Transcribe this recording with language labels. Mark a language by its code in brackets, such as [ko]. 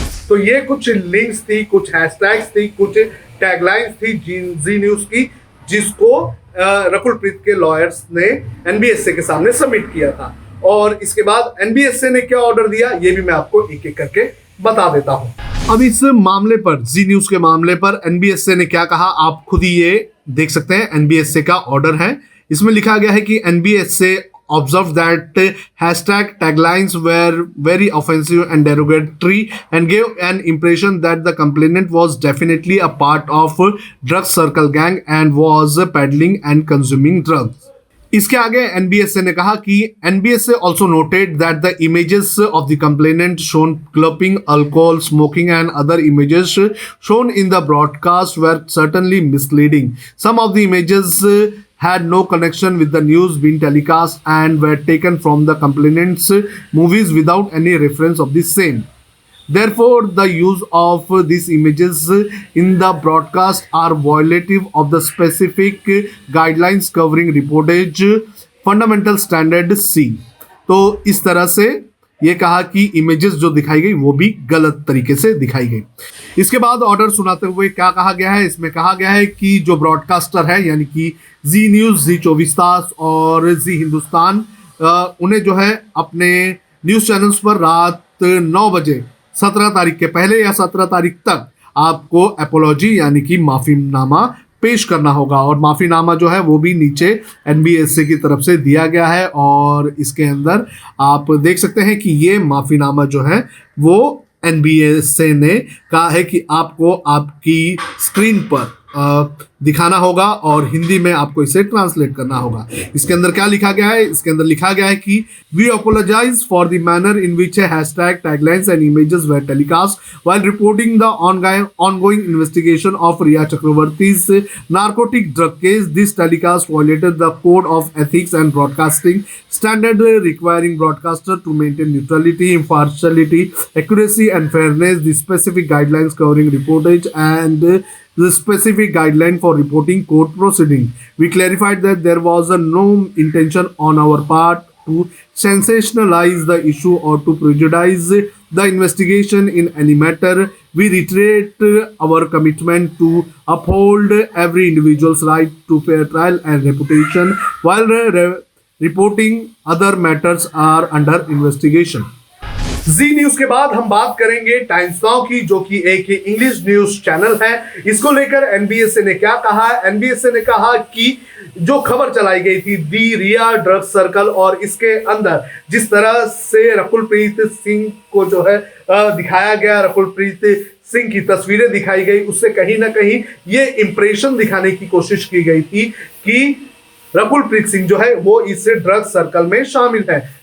[hi] तो ये कुछ लिंक्स थी, कुछ हैशटैग्स थी, कुछ टैगलाइंस थी जी न्यूज की, जिसको रकुल प्रीत के लॉयर्स ने एनबीएसए के सामने सबमिट किया था। और इसके बाद एनबीएसए ने क्या ऑर्डर दिया, ये भी मैं आपको एक एक करके बता देता हूं। अब इस मामले पर, जी न्यूज के मामले पर एनबीएसए ने क्या कहा, आप खुद ही ये देख सकते हैं। एनबीएसए का ऑर्डर है, इसमें लिखा गया है कि NBSA [en] observed that hashtag taglines were very offensive and derogatory and gave an impression that the complainant was definitely a part of drug circle gang and was peddling and consuming drugs. [hi] इसके आगे NBSA ने कहा कि NBSA [en] also noted that the images of the complainant shown clubbing, alcohol, smoking and other images shown in the broadcast were certainly misleading. Some of the images had no connection with the news being telecast and were taken from the complainant's movies without any reference of the same. Therefore, the use of these images in the broadcast are violative of the specific guidelines covering reportage fundamental standards. [hi] तो इस तरह से ये कहा कि images जो दिखाई गई वो भी गलत तरीके से दिखाई गई। इसके बाद ऑर्डर सुनाते हुए क्या कहा गया है, इसमें कहा गया है कि जो ब्रॉडकास्टर है यानी कि जी न्यूज़, जी 24 तास और जी हिंदुस्तान, उन्हें जो है अपने न्यूज़ चैनल्स पर रात 9 बजे 17 तारीख के पहले या 17 तारीख तक आपको अपोलॉजी यानी कि माफीनामा पेश करना होगा। और माफीनामा जो है वो भी नीचे एनबीएसए की तरफ से दिया गया है और इसके अंदर आप देख सकते हैं कि ये माफीनामा जो है वो एनबीएसए ने कहा है कि आपको आपकी स्क्रीन पर दिखाना होगा और हिंदी में आपको इसे ट्रांसलेट करना होगा। इसके अंदर क्या लिखा गया है, इसके अंदर लिखा गया है कि [en] We apologise for the manner in which hashtag, taglines and images were telecast while reporting the ongoing investigation of Riya Chakravarti's narcotic drug case. This telecast violated the code of ethics and broadcasting standard requiring broadcaster to maintain neutrality, impartiality, accuracy and fairness. The specific guidelines covering reportage and the specific guideline for reporting court proceeding. We clarified that there was no intention on our part to sensationalize the issue or to prejudice the investigation in any matter. We reiterate our commitment to uphold every individual's right to fair trial and reputation while reporting other matters are under investigation. [hi] Ji news के बाद हम बात करेंगे times now की, जो कि एक English news channel है। इसको लेकर एनबीएसए ने क्या कहा है? एनबीएसए ने कहा कि जो खबर चलाई गई थी दी रिया ड्रग सर्कल, और इसके अंदर जिस तरह से रकुलप्रीत सिंह को जो है दिखाया गया, रकुलप्रीत सिंह की तस्वीरें दिखाई गई, उससे कहीं ना कहीं ये इंप्रेशन दिखाने की कोशिश की गई थी कि रकुलप्रीत सिंह जो है वो इस ड्रग सर्कल में शामिल है।